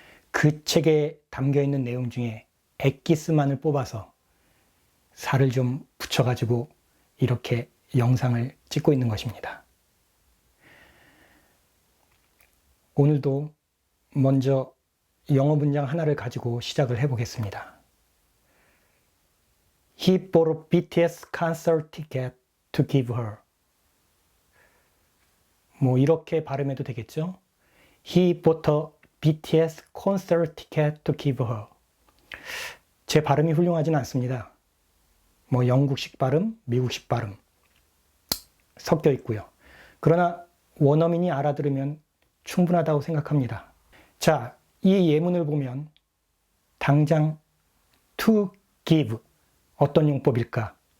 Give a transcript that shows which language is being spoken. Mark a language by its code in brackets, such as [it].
[ko] 그 책에 담겨있는 내용 중에 엑기스만을 뽑아서 살을 좀 붙여가지고 이렇게 영상을 찍고 있는 것입니다. 오늘도 먼저 영어 문장 하나를 가지고 시작을 해보겠습니다. [en] He bought a BTS concert ticket to give her. [ko] 뭐 이렇게 발음해도 되겠죠? [en] He bought a BTS concert ticket to give her. [ko] 제 발음이 훌륭하진 않습니다. 뭐 영국식 발음, 미국식 발음 섞여 있고요. 그러나 원어민이 알아들으면 충분하다고 생각합니다. 자, 이 예문을 보면 당장 to give 어떤 용법일까?